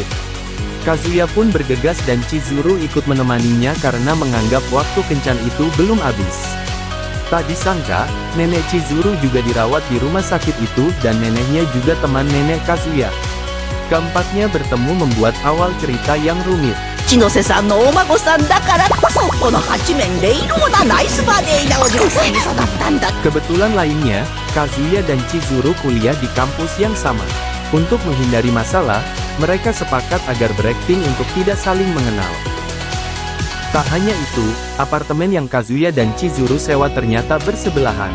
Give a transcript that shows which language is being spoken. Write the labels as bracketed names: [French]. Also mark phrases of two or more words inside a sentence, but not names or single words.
[Indonesian] Kazuya pun bergegas dan Chizuru ikut menemaninya karena menganggap waktu kencan itu belum habis. Tak disangka, nenek Chizuru juga dirawat di rumah sakit itu dan neneknya juga teman nenek Kazuya. Keempatnya bertemu membuat awal cerita yang rumit. [Japanese] 千歳さんのお孫さんだからこそこの八面レイローなナイスバディなお嬢さんに育ったんだ。 [Indonesian] Kebetulan lainnya, Kazuya dan Chizuru kuliah di kampus yang sama. Untuk menghindari masalah, mereka sepakat agar berakting untuk tidak saling mengenal. Tak hanya itu, apartemen yang Kazuya dan Chizuru sewa ternyata bersebelahan.